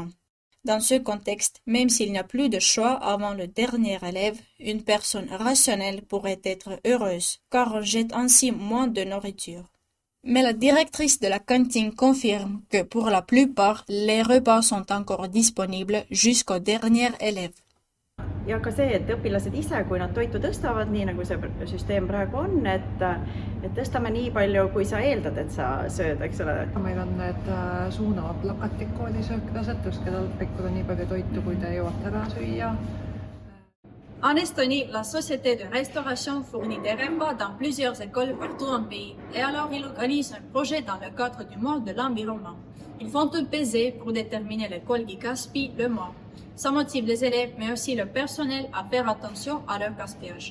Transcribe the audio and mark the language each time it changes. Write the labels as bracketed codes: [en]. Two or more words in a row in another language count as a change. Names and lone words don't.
[fr] Dans ce contexte, même s'il n'y a plus de choix avant le dernier élève, une personne rationnelle pourrait être heureuse, car on jette ainsi moins de nourriture. Mais la directrice de la cantine confirme que pour la plupart, les repas sont encore disponibles jusqu'au dernier élève. [et] Ja ka see, et õpilased ise, kui nad toitu tõstavad, nii nagu see süsteem praegu on, et tõstame nii palju, kui sa eeldad, et sa sööd, eks ole. Meil on need suunavad plakatid koolisöökilased, tõstke taldrikule nii palju toitu, kui te jõuate ära süüa. [fr] En Estonie, la société de restauration fournit des repas dans plusieurs écoles partout dans le pays. Et alors, ils organisent un projet dans le cadre du mois de l'environnement. Ils font un pesé pour déterminer l'école qui gaspille le mois. Ça motive les élèves, mais aussi le personnel à faire attention à leur gaspillage.